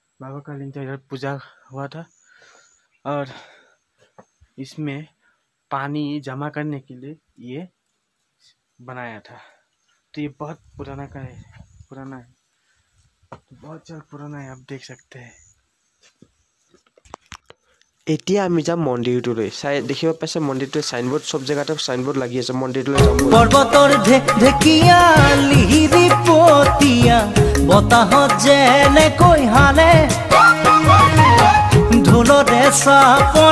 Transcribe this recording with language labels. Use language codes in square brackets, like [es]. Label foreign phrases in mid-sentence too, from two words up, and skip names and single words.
[hi] बाबा का लिंग था, इधर पूजा हुआ था और इसमें पानी जमा करने के लिए ये बनाया था। तो ये बहुत पुराना है, बहुत ज़्यादा पुराना है, आप देख सकते हैं। [as] এতিয়া আমি যাম মন্দিৰটোলৈ। দেখিব পাইছে মন্দিৰটোৰ সাইনবোৰ্ড, সব জেগাতে সাইনবোৰ্ড লাগি আছে। মন্দিৰটোলৈ যাম। পৰ্বতৰ ঢেকিয়া লিহিৰি পতিয়া বতাহত যেনেকৈ হালে ঢোলৰে চাপৰ।